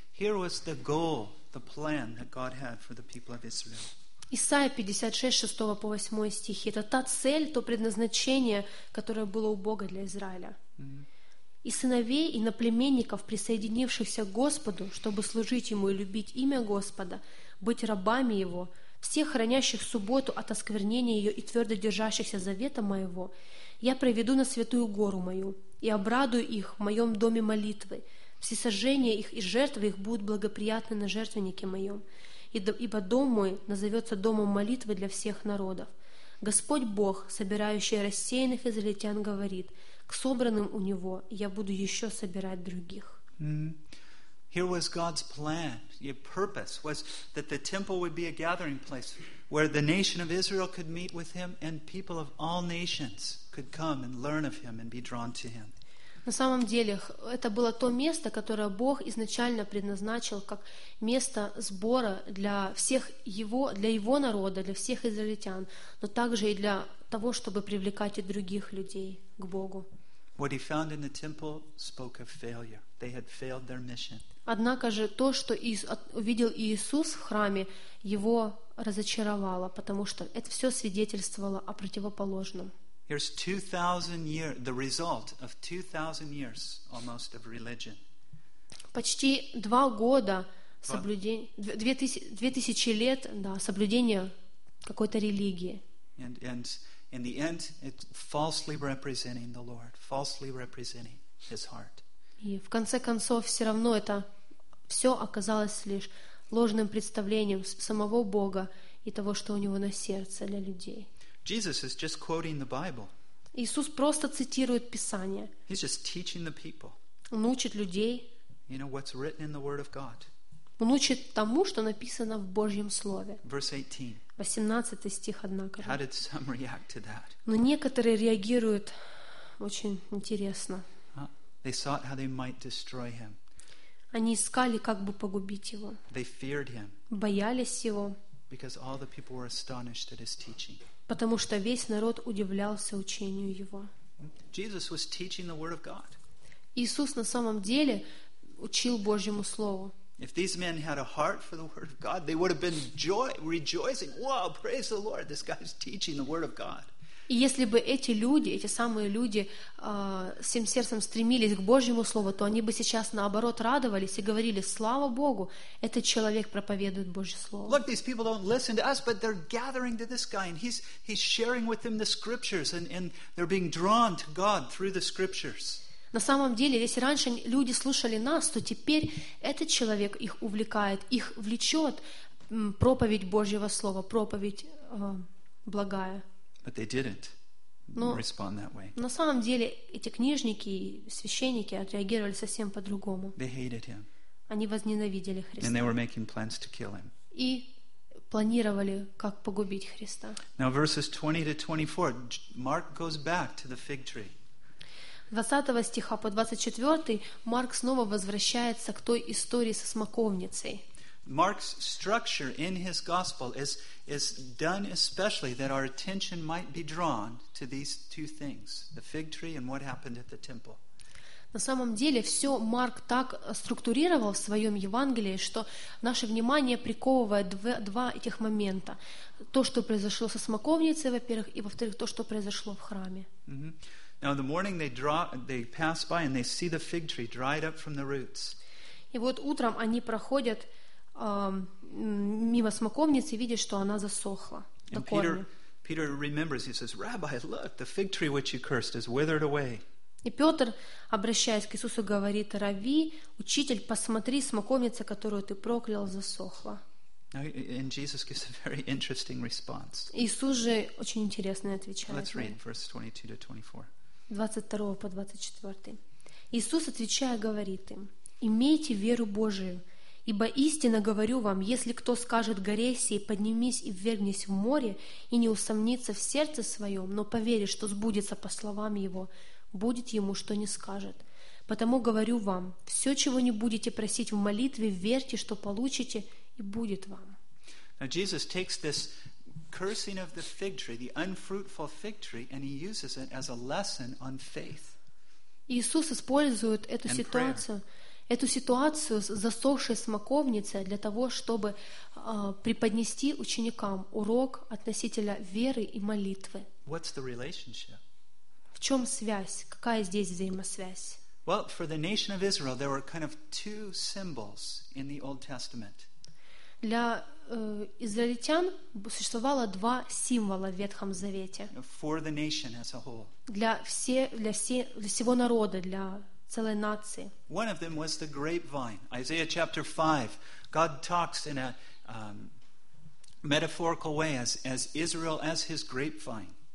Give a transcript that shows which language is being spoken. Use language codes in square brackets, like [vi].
[en] Here was the goal, the plan that God had for the people of Israel. [ru] Исайя 56, 6 по 8 стихи. Это та цель, то предназначение, которое было у Бога для Израиля. «И сыновей, и наплеменников, присоединившихся к Господу, чтобы служить Ему и любить имя Господа, быть рабами Его, всех хранящих субботу от осквернения ее и твердо держащихся завета Моего, я проведу на святую гору Мою и обрадую их в Моем доме молитвы. Всесожжения их и жертвы их будут благоприятны на жертвеннике Моем». Ибо дом мой назовется домом молитвы для всех народов. Господь Бог, собирающий рассеянных израильтян, говорит: к собранным у него я буду еще собирать других. [en] Here was God's plan. Your purpose was that the temple would be a gathering place where the nation of Israel could meet with him and people of all nations could come and learn of him and be drawn to him. [ru] На самом деле, это было то место, которое Бог изначально предназначил как место сбора для всех его, для его народа, для всех израильтян, но также и для того, чтобы привлекать и других людей к Богу. [en] What he found in the temple spoke of failure. They had failed their mission. [ru] Однако же то, что увидел Иисус в храме, его разочаровало, потому что это все свидетельствовало о противоположном. [en] Here's 2,000 years, the result of 2,000 years almost of religion. [ru] Почти два года соблюдения, 2,000 лет, да, соблюдения какой-то религии. [en] And in the end, it's falsely representing the Lord, falsely representing His heart. [ru] И в конце концов, все равно это все оказалось лишь ложным представлением самого Бога и того, что у Него на сердце для людей. [en] Jesus is just quoting the Bible. [ru] Иисус просто цитирует Писание. [en] He's just teaching the people. [ru] Он учит людей. [en] You know what's written in the Word of God. [ru] Он учит тому, что написано в Божьем Слове. [en] Verse 18. [ru] 18 стих, однако. [en] How did some react to that? [ru] Но некоторые реагируют очень интересно. [en] They sought how they might destroy him. [ru] Они искали, как бы погубить его. [en] They feared him. [ru] Боялись его. [en] Because all the people were astonished at his teaching. [ru] Потому что весь народ удивлялся учению его. [en] Jesus was teaching the word of God. [ru] Иисус на самом деле учил Божьему слову. [en] If these men had a heart for the word of God, they would have been rejoicing. Wow, praise the Lord! This guy is teaching the word of God. [ru] И если бы эти люди, эти самые люди, всем сердцем стремились к Божьему Слову, то они бы сейчас, наоборот, радовались и говорили, слава Богу, этот человек проповедует Божье Слово. [en] Look, these people don't listen to us, but they're gathering to this guy, and he's sharing with them the scriptures, and they're being drawn to God through the scriptures. [ru] На самом деле, если раньше люди слушали нас, то теперь этот человек их увлекает, их влечет проповедь Божьего Слова, проповедь благая. [en] But they didn't respond that way. [ru] На самом деле эти книжники и священники отреагировали совсем по-другому. [en] They hated him. [ru] Они возненавидели Христа. [en] And they were making plans to kill him. [ru] И планировали, как погубить Христа. [en] Now verses 20-24, Mark goes back to the fig tree. [ru] 20 стиха по 24 Марк снова возвращается к той истории со смоковницей. [en] Mark's structure in his gospel is done especially that our attention might be drawn to these two things, the fig tree and what happened at the temple. [ru] На самом деле, все Марк так структурировал в своем Евангелии, что наше внимание приковывает два этих момента. То, что произошло со смоковницей, во-первых, и, во-вторых, то, что произошло в храме. [en] Now in the morning they pass by and they see the fig tree dried up from the roots. [ru] И вот утром они проходят мимо смоковницы, видя, что она засохла. [en] Peter remembers, he says, Rabbi, look, the fig tree which you cursed is withered away. [ru] И Петр, обращаясь к Иисусу, говорит, Рави, учитель, посмотри, смоковница, которую ты проклял, засохла. [en] And Jesus gives a very interesting response. [ru] Иисус же очень интересно отвечает. [en] Let's read verse 22-24. [ru] 22 по 24. Иисус, отвечая, говорит им, имейте веру Божию, ибо истинно говорю вам, если кто скажет горе сей, поднимись и ввергнись в море, и не усомнится в сердце своем, но поверит, что сбудется по словам его, будет ему, что не скажет. Потому говорю вам, все, чего не будете просить в молитве, верьте, что получите, и будет вам. [en] Now Jesus takes this cursing of the fig tree, the unfruitful fig tree, and he uses it as a lesson on faith. [ru] Иисус использует эту ситуацию, эту ситуацию с засохшей смоковницей для того, чтобы преподнести ученикам урок относительно веры и молитвы. [en] What's the relationship? [ru] В чем связь? Какая здесь взаимосвязь? [en] Well, for the nation of Israel, there were kind of two symbols in the Old Testament. [ru] Для израильтян существовало два символа в Ветхом Завете. [en] For the nation as a whole. [ru] Для всего народа, для целой нации. [en] One of them was the grapevine. Isaiah chapter 5. God talks in a metaphorical way as Israel as his grapevine.